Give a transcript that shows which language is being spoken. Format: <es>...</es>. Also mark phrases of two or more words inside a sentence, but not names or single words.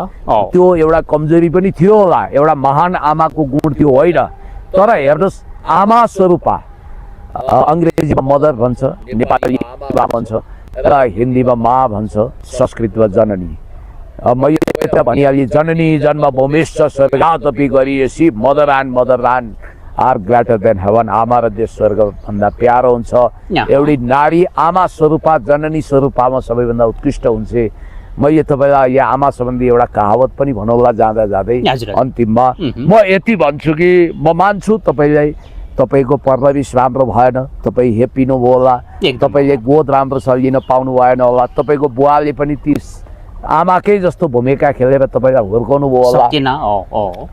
<ne>त्यो एउटा कमजोरी पनि थियो होला, एउटा महान आमाको गुण थियो होइन। तर हेर्नुहोस्, आमा स्वरूपा अङ्ग्रेजीमा मदर भन्छ, नेपालीमा भन्छ र हिन्दीमा मा भन्छ, संस्कृतमा जननी। मैले भनिहालेँ,</ne> <sa>जननी जन्मभूमिश्च स्वर्गादपि गरिएसी,</sa> <en>Mother and are greater than heaven.</en> <ne>आमा र देश स्वर्गभन्दा प्यारो हुन्छ। एउटी नारी आमा स्वरूपा जननी स्वरूपमा सबैभन्दा उत्कृष्ट हुन्छ। मैले तपाईँलाई यहाँ आमा सम्बन्धी एउटा कहावत पनि भनौँला जाँदा जाँदै अन्तिममा म यति भन्छु कि म मान्छु तपाईँलाई, तपाईँको परवरिश राम्रो भएन, तपाईँ हेपिनु भयो होला, तपाईँले गोद राम्रोसँग लिन पाउनु भएन होला, तपाईँको बुवाले पनि ती आमाकै जस्तो भूमिका खेलेर तपाईँलाई हुर्काउनु भयो होला।</ne>